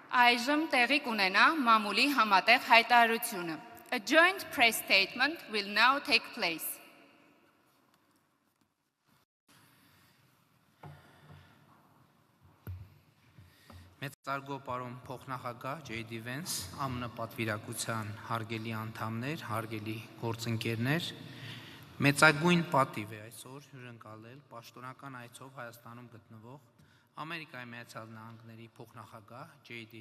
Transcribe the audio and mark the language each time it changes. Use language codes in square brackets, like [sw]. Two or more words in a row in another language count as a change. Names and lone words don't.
[hy] Այժմ տեղի կունենա մամուլի համատեղ հայտարարությունը. [en] A joint press statement will now take place. [hy] Մեծարգո պարոն փոխնախագահ J.D. Vance, ԱՄՆ պատվիրակության հարգելի անդամներ, հարգելի գործընկերներ, մեծագույն պատիվ է այսօր հյուրընկալել պաշտոնական այցով Հայաստանում գտնվող Ամերիկայի Միացյալ Նահանգների փոխնախագահ J.D.